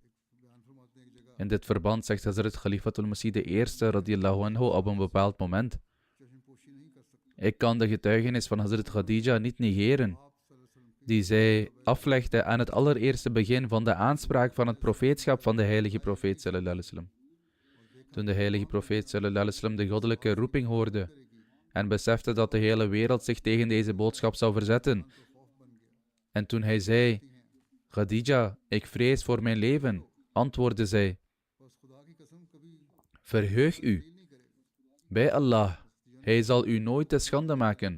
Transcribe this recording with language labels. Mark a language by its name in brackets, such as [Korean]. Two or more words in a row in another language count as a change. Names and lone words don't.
[Dutch] In dit verband zegt Hazrat Khalifatul Masih I [Arabic] رضي الله عنه [Dutch] op een bepaald moment: ik kan de getuigenis van Hazrat Khadija niet negeren, die zij aflegde aan het allereerste begin van de aanspraak van het profeetschap van de heilige profeet [Arabic] صلى الله عليه وسلم. [Dutch] Toen de heilige profeet [Arabic] صلى الله عليه وسلم [Dutch] de goddelijke roeping hoorde en besefte dat de hele wereld zich tegen deze boodschap zou verzetten, en toen hij zei: Khadija, ik vrees voor mijn leven, antwoordde zij: verheug u bij Allah, hij zal u nooit te schande maken.